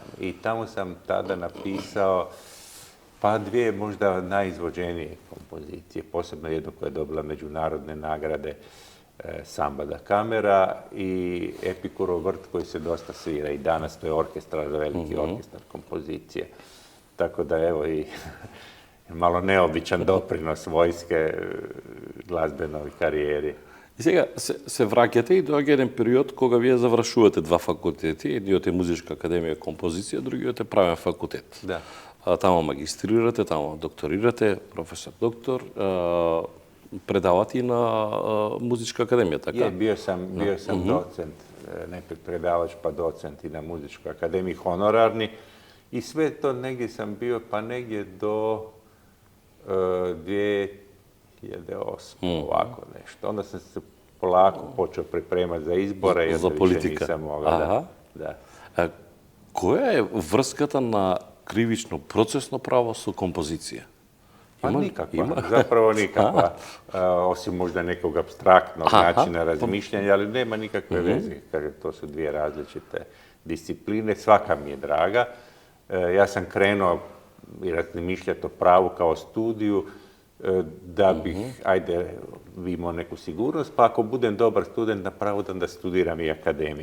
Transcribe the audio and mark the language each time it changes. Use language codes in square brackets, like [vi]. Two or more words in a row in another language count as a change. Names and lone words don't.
[hr] I tamo sam tada napisao pa dvije možda najizvođenije kompozicije, posebno jednu koja je dobila međunarodne nagrade, Samba da kamera i Epikurov vrt koji se dosta svira i danas, to je orkestar, veliki orkestar kompozicije. Tako da evo i malo neobičan doprinos vojske glazbenoj karijeri. [mk] И сега се враќате и доаѓа еден период кога вие завршувате два факултети, едниот е Музичка академија композиција, другиот е Правен факултет. [hr] Da. [mk] Тамо магистрирате, тамо докторирате, професор доктор, предавате и на Музичка академија, така? [hr] Je, bio sam docent, najprije predavač pa docent i na Muzičkoj akademiji, honorarni. I sve to negdje sam bio, pa negdje do 2008, ovako nešto. Onda sam se polako počeo pripremati za izbore, jer za više politika. nisam mogao. Da. [mk] Која е врската на [hr] krivično procesno pravo su kompozicije? Pa Ima li? nikakva, Ima? zapravo nikakva. Osim možda nekog apstraktnog Aha. načina razmišljanja, ali nema nikakve veze. Kaže, to su dvije različite discipline, svaka mi je draga. Ja sam krenuo i razmišljati o pravu kao studiju da bih, ajde, imao neku sigurnost, pa ako budem dobar student na pravu, da studiram i akademiju.